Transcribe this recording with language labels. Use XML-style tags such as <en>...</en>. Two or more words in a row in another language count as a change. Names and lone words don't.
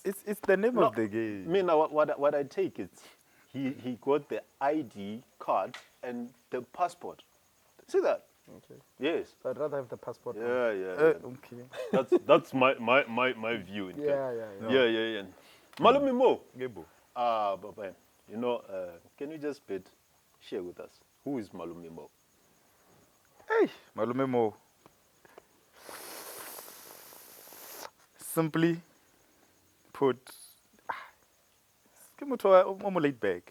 <en>It's the name of the game. I mean, what I take is he got the ID card and the passport. See that? Okay. Yes. So I'd rather have the passport. Yeah. Okay. That's my view. Yeah. Malome Mo. Kgabo. But can you just share with us who is Malome Mo? Hey, Malome Mo. Simply put, I'm more laid back.</en>